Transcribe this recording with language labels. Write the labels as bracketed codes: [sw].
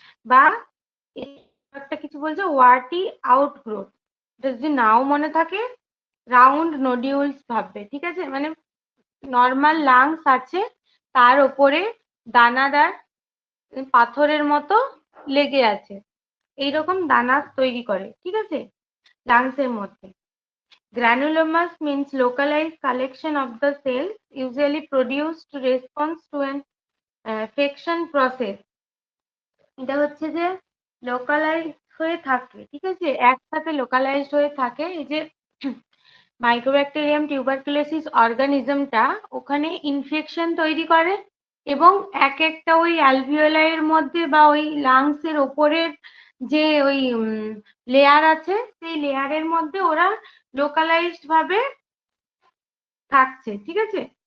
[bn] বা একটা কিছু বলছে ওয়ার্টি আউটগ্রোথ, এটা যদি নাও মনে থাকে রাউন্ড নোডিউলস ভাববে, ঠিক আছে? মানে নর্মাল লাংস আছে, তার ওপরে দানাদার পাথরের মতো লেগে আছে, এইরকম দানা তৈরি করে, ঠিক আছে, লাংসের মধ্যে। [en] Granulomas means localized collection of the cells usually produced to response to an affection process. [bn] এটা হচ্ছে যে লোকালাইজ হয়ে থাকে, ঠিক আছে, একসাথে লোকালাইজড হয়ে থাকে। এই যে মাইক্রোব্যাকটেরিয়াম টিউবারকুলোসিস অর্গানিজমটা ওখানে ইনফেকশন তৈরি করে এবং এক একটা ওই অ্যালভিওলাইয়ের মধ্যে বা ওই লাংস এর ওপরের যে ওই লেয়ার আছে, সেই লেয়ারের মধ্যে ওরা লোকালাইজড ভাবে থাকছে, ঠিক আছে?